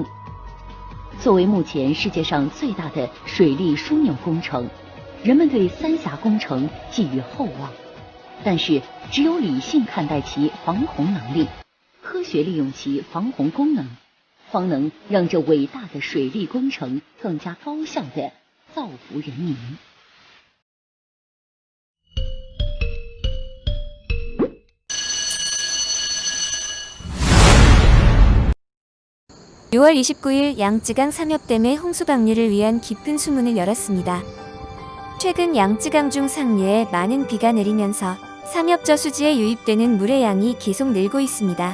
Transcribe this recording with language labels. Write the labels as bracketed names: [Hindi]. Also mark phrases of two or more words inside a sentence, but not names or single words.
[Chinese] 作为目前世界上最大的水利枢纽工程，人们对三峡工程寄予厚望。但是，只有理性看待其防洪能力，科学利用其防洪功能，方能让这伟大的水利工程更加高效地造福人民。 [Korean] (6월 29일) 양쯔강 삼엽댐의 홍수 방류를 위한 깊은 수문을 열었습니다. 최근 양쯔강 중 상류에 많은 비가 내리면서 삼엽저수지에 유입되는 물의 양이 계속 늘고 있습니다.